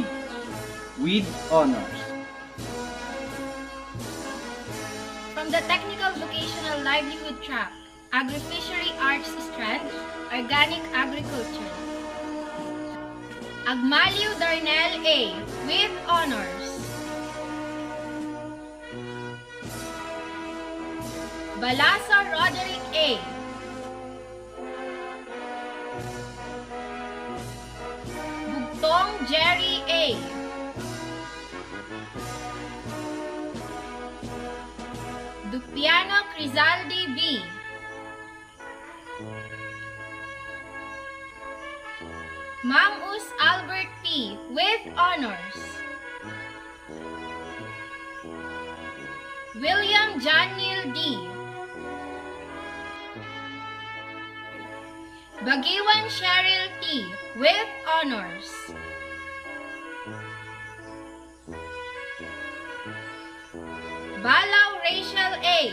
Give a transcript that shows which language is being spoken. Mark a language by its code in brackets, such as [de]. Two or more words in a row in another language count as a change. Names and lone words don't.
[en] with honors. From the Technical Vocational Livelihood Track, Agri-Fishery Arts Strand, Organic Agriculture. Agmalio Darnell A. with honors. Balasa Roderick A. Bugtong Jerry A. Dupiano Crizaldi B. Mamus Albert P. with honors. William Janiel D. Bagiwan Cheryl T. with honors. Balaw Rachel A.